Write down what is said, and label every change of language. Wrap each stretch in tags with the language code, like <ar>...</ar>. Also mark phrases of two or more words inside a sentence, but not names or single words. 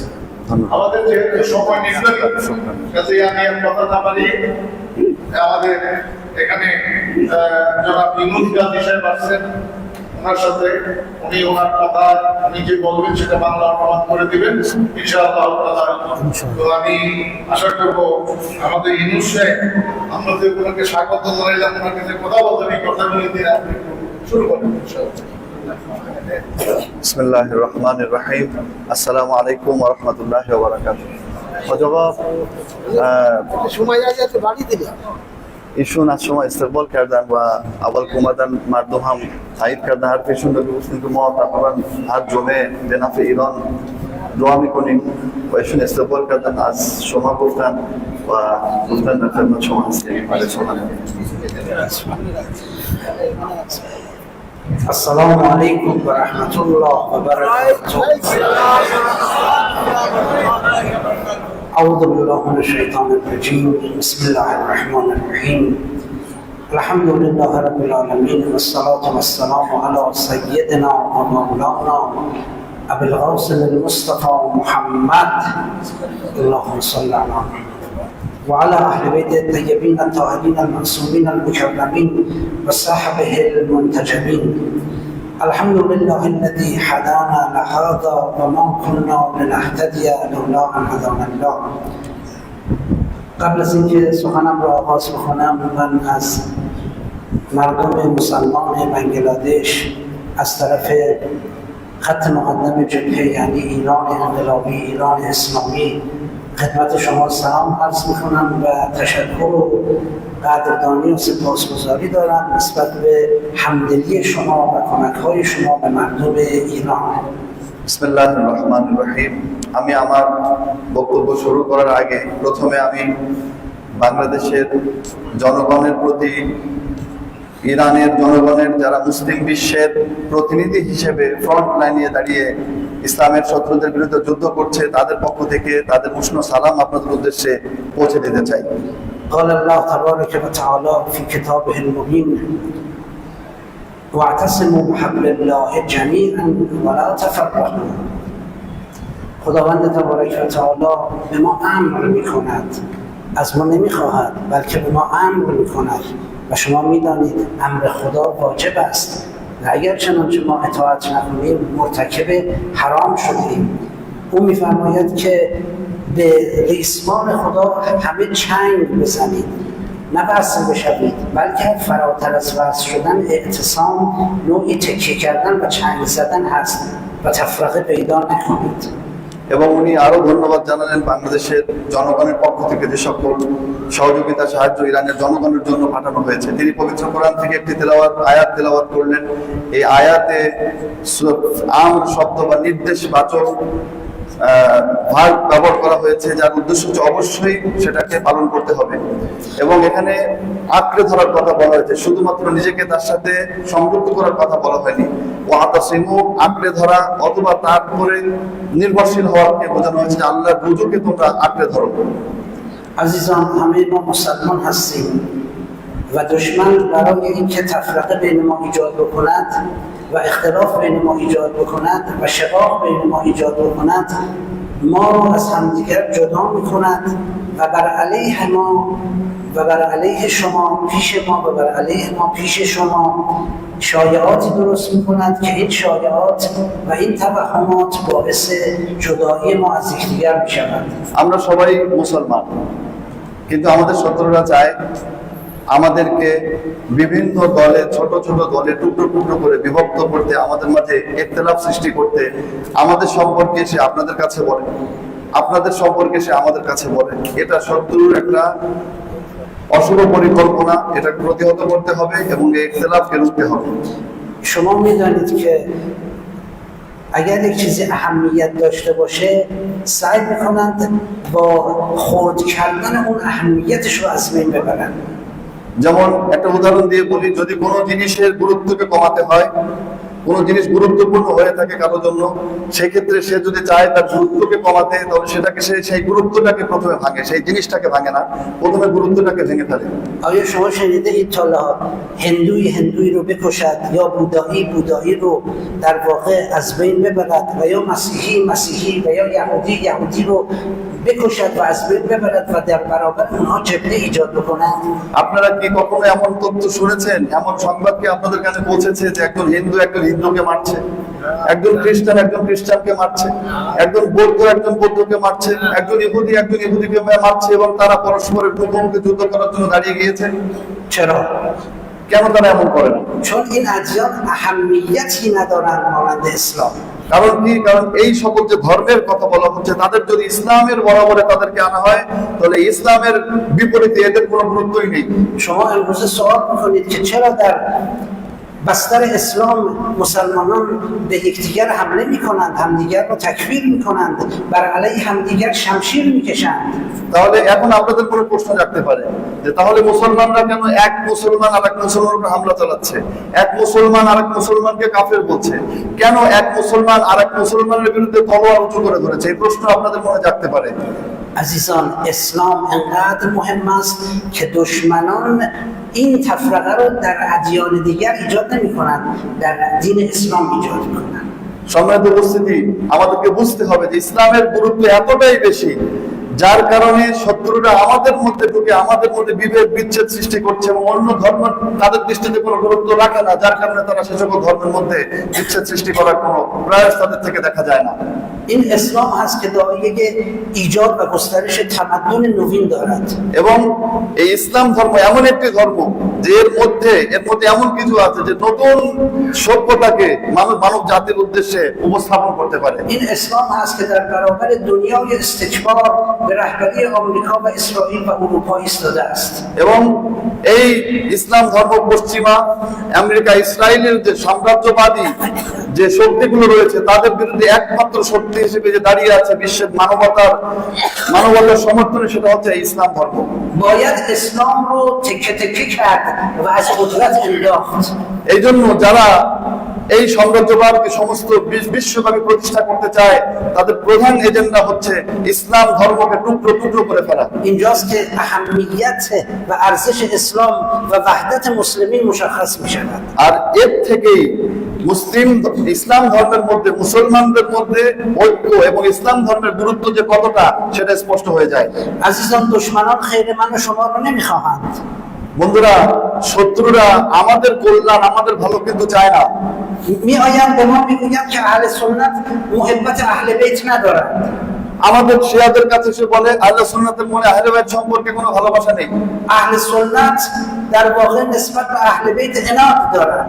<bn>আমাদের যেহেতু সময় নির্ধারিত, কাজেই আমি আর কথা না বাড়িয়ে আমাদের এখানে জনাব ইউনুস গাজী সাহেব আসছেন, ওনার সাথে উনি ওনার কথা উনি যে বলবেন সেটা বাংলা অনুবাদ করে দিবেন</bn> <ar>إن شاء الله تعالى.</ar> <bn>তো আমি আশা করব আমাদের ইউনুস সাহেব, আমরা যে ওনাকে স্বাগত জানাইলাম, ওনাকে যে কথা বলতেন এই কথাগুলি দিয়ে আপনি শুরু করেন</bn> <ar>إن شاء الله. بسم الله الرحمن الرحيم. السلام عليكم ورحمة الله وبركاته.</ar> <fa>Hocam ایشون از شما استقبال کردن و اول که اومدن مردم هم تایید کردن حرفشون رو، گفتن که ما تقریبا هر جمعه به نفع ایران دعا میکنیم و ایشون استقبال کردن، از شما گفتن و گفتن در خدمت شما هستیم.</fa> <ar>السلام علیکم و رحمت الله و برکاته. أعوذ بالله من الشيطان الرجيم. بسم الله الرحمن الرحيم. الحمد لله رب العالمين والصلاة والسلام على سيدنا ومولانا أبي القاسم المصطفى محمد اللهم صل على محمد وعلى أهل بيت الطيبين الطاهرين المعصومين المكرمين وصحبه المنتجبين. الحمد لله الذي هدانا لهذا وما كنا لنهتدي لولا ان هدانا الله.</ar> <fa>قبل از اینکه سخنم را آغاز بکنم، من از مردم مسلمان بنگلادش از طرف خط مقدم جبهه یعنی ایران انقلابی، ایران اسلامی خدمت شما سلام عرض میکنم و تشکر و قدردانی و سپاسگزاری دارم نسبت به همدلی شما و کمک‌های شما به مردم ایران.</fa> <ar>بسم الله الرحمن الرحيم.</ar> <bn>আমি আমার বক্তব্য শুরু করার আগে প্রথমে আমি বাংলাদেশের জনগণের প্রতি, ইরানের জনগণের যারা মুসলিম বিশ্বের প্রতিনিধি হিসেবে ফ্রন্ট লাইনে দাঁড়িয়ে ইসলামের শত্রুদের বিরুদ্ধে যুদ্ধ করছে, তাদের পক্ষ থেকে তাদের উষ্ণ সালাম আপনাদের উদ্দেশ্যে পৌঁছে দিতে চাই।</bn> <ar>قال الله تبارك وتعالى في كتابه المبين واعتصموا بحبل الله جميعا ولا تفرقوا.</ar> <fa>خداوند تبارک و تعالی به ما امر میکند، از ما نمیخواهد بلکه به ما امر میکند و شما میدانید امر خدا واجب است و اگر چنانچه ما اطاعت نکنیم مرتکب حرام شدیم. او میفرماید که به ریسمان خدا همه چنگ بزنید، نه وصل بشوید، بلکه فراتر از وصل شدن اعتصام نوعی تکیه کردن و چنگ زدن هست و تفرقه پیدا نکنید।</fa> <bn>এবং উনি আরো ধন্যবাদ জানালেন বাংলাদেশের জনগণের পক্ষ থেকে যে সকল সহযোগিতা সাহায্য ইরানের জনগণের জন্য পাঠানো হয়েছে। তিনি পবিত্র কোরআন থেকে একটি আয়াত তেলাওয়াত করলেন। এই আয়াতে আমর শব্দ বা নির্দেশবাচক ভাগ ব্যবহার করা হয়েছে, যার উদ্দেশ্য হচ্ছে অবশ্যই সেটাকে পালন করতে হবে। এবং এখানে আঁকড়ে ধরার কথা বলা হয়েছে, শুধুমাত্র নিজেকে তার সাথে সংযুক্ত করার কথা বলা হয়নি। ওয়াতাসিমু আঁকড়ে ধরা অথবা তার উপরে নির্ভরশীল হওয়াকে বোঝানো হয়েছে, আল্লাহর রুজুকে তোমরা আঁকড়ে ধরো।</bn> <fa>عزیزان همه ما مسلمان هستیم و دشمن برای اینکه تفرقه بین ما ایجاد بکند و اختلاف بین ما ایجاد بکند و شقاق بین ما ایجاد بکند ما رو از همدیگر جدا میکند و بر علیه ما و بر علیه شما پیش ما و بر علیه ما پیش شما شایعاتی درست میکند که این شایعات و این توهمات باعث جدایی ما از یکدیگر میشود।</fa> <bn>আমরা সবাই মুসলমান, কিন্তু আমাদের শত্রুরা চায় আমাদেরকে বিভিন্ন দলে, ছোট ছোট দলে টুকরো টুকরো করে বিভক্ত করতে, আমাদের মাঝে ইখতিলাফ সৃষ্টি করতে। আমাদের সম্পর্কে সে আপনাদের কাছে বলে, আপনাদের সম্পর্কে সে আমাদের কাছে বলে। এটা শত্রুর একটা অশুভ পরিকল্পনা, এটা প্রতিহত করতে হবে এবং এই ইখতিলাফকে রুখতে হবে।</bn> <fa>شما میدانید که اگر یک چیزی اهمیت داشته باشه سعی میکنند با خرد کردن اون اهمیتش رو از بین ببرن।</fa> <bn>যেমন একটা উদাহরণ দিয়ে বলি, যদি কোনো জিনিসের গুরুত্বকে কমাতে হয়, কোনো জিনিস গুরুত্বপূর্ণ হয়ে থাকে কারোর জন্য, সেই ক্ষেত্রে সে যদি চায় তার গুরুত্বকে কমাতে, তাহলে সেটাকে সেই গুরুত্বটাকে প্রথমে ভাঙে, সেই জিনিসটাকে ভাঙে না, প্রথমে গুরুত্বটাকে ভেঙে ফেলে।</bn> <fa>آیا شما شنیده اید تا حالا هندویی رو بکشد یا بودایی رو در واقع از بین ببرد و یا مسیحی و یا یهودی رو بکشد و از بین ببرد و در برابر اونها جبهه ایجاد بکنند؟</fa> <bn>আপনারা কি কখনো এমন তথ্য শুনেছেন, এমন সংবাদ কি আপনাদের কাছে পৌঁছেছে যে একজন হিন্দুকে মারছে, একজন খ্রিস্টানকে মারছে, একজন বৌদ্ধকে মারছে, একজন ইহুদিকে মারছে এবং তারা পরস্পরের মুখোমুখি যুদ্ধ করার জন্য দাঁড়িয়ে গিয়েছে?</bn> <fa>چرا؟</fa> <bn>কেন তারা এমন করে না?</bn> <fa>چون این ادیان اهمیتی ندارند مانند اسلام।</fa> <bn>কারণ কি? কারণ এই সকল যে ধর্মের কথা বলা হচ্ছে, তাদের যদি ইসলামের বরাবরে তাদেরকে আনা হয়, তাহলে ইসলামের বিপরীতে এদের কোনো গুরুত্বই নেই।</bn> <fa>شما امروز سوال میکنید که چرا در بستر اسلام مسلمانان به یکدیگر حمله میکنند، همدیگر رو تکفیر میکنند، بر علیه همدیگر شمشیر میکشند؟</fa> <bn>তাহলে এখন আপনাদের কোনো প্রশ্ন জাগতে পারে যে তাহলে মুসলমানরা কেন এক মুসলমান আর এক মুসলমানের উপর হামলা চালাচ্ছে, এক মুসলমান আর এক মুসলমানকে কাফের বলছে, কেন এক মুসলমান আর এক মুসলমানের বিরুদ্ধে তলোয়ার উঁচু করে ধরেছে? এই প্রশ্ন আপনাদের মনে জাগতে পারে।</bn> <fa>عزیزان اسلام انقدر مهم است که دشمنان این تفرقه رو در ادیان دیگر ایجاد نمی کنند، در دین اسلام ایجاد کنند।</fa> <bn>সম্মানিত উপস্থিতি, আমাদেরকে বুঝতে হবে যে ইসলামের গুরুত্ব এতটাই বেশি, যার কারণে শত্রুরা আমাদের মধ্যে ঢুকে আমাদের মধ্যে বিভেদ বিচ্ছেদ সৃষ্টি করছে এবং অন্য ধর্ম তাদের দৃষ্টিতে কোনো গুরুত্ব রাখে না, যার কারণে তারা সে সকল ধর্মের মধ্যে বিচ্ছেদ সৃষ্টি করার কোনো প্রয়াস তাদের থেকে দেখা যায় না।</bn> <fa>این اسلام هست که دایه ایجاد و گسترش تمدن نوین دارد।</fa> <bn>এবং এই ইসলাম ধর্ম এমন একটি ধর্ম যে এর মধ্যে এমন কিছু আছে যে নতুন সভ্যতাকে মানব জাতির উদ্দেশ্যে উপস্থাপন করতে পারে।</bn> <fa>این اسلام هست که در برابر دنیای استکبار به رهبری آمریکا و اسرائیل و اروپا ایستاده است।</fa> <bn>এবং এই ইসলাম ধর্ম পশ্চিমা আমেরিকা ইসরায়েলের যে সাম্রাজ্যবাদী যে শক্তিগুলো রয়েছে তাদের বিরুদ্ধে একমাত্র শক্তি হিসেবে যে দাঁড়িয়ে আছে বিশ্বের মানবতার সমর্থনে, সেটা হচ্ছে ইসলাম ধর্ম।</bn> <fa>باید اسلام رو تکه تکه کرد و از قدرت انداخت।</fa> <bn>এই জন্য যারা এই সাম্রাজ্যবাদকে সমস্ত বিশ্বব্যাপী প্রতিষ্ঠা করতে চায়, তাদের প্রধান এজেন্ডা হচ্ছে ইসলাম ধর্মকে টুকরো টুকরো করে ফেলা।</bn> <fa>اینجاست که اهمیت و ارزش اسلام و وحدت مسلمین مشخص می شود।</fa> <bn>আর এর থেকেই ইসলাম ধর্মের মধ্যে, মুসলমানদের মধ্যে ঐক্য এবং ইসলাম ধর্মের গুরুত্ব যে কতটা সেটা স্পষ্ট হয়ে যায়।</bn> <fa>عزیزان دشمنان خیر من و شما رو نمیخواهند.</fa> <bn>বন্ধুরা, শত্রুরা আমাদের কল্যাণ, আমাদের ভালো কিন্তু চায় না।</bn> <fa>میآیند به ما میگویند که اهل سنت محبت اهل بیت ندارند.</fa> <bn>আমাদের শিয়াদের কাছে এসে বলে আহলে সুন্নাতের মনে আহলে বাইত সম্পর্কে কোনো ভালোবাসা নেই,</bn> <fa>اهل سنت در واقع نسبت به اهل بیت عناد دارند.</fa>